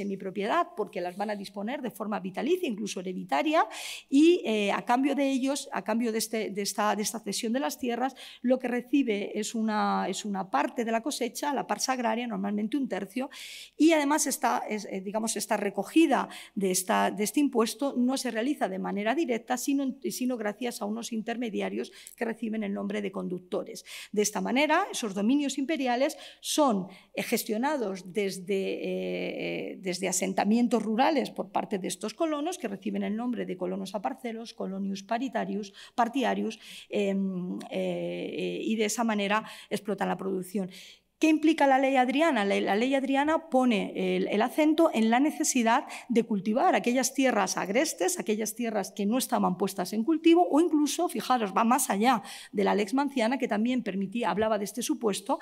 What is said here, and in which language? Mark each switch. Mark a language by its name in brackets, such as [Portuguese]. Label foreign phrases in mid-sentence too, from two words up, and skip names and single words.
[Spanish] semipropiedad, porque las van a disponer de forma vitalicia, incluso hereditaria, y a cambio de ellos, a cambio de esta cesión de las tierras, lo que recibe es una parte de la cosecha, la parsa agraria, normalmente un tercio, y además esta recogida de este impuesto no se realiza de manera directa, sino gracias a unos intermediarios que reciben el nombre de conductores. De esta manera, esos dominios imperiales son gestionados desde asentamientos rurales por parte de estos colonos, que reciben el nombre de colonos aparcelos, [Latin] colonius partitarius, [Spanish] y de esa manera explotan la producción. ¿Qué implica la ley Adriana? La ley Adriana pone el acento en la necesidad de cultivar aquellas tierras agrestes, aquellas tierras que no estaban puestas en cultivo, o incluso, fijaros, va más allá de la Lex Manciana, que también hablaba de este supuesto.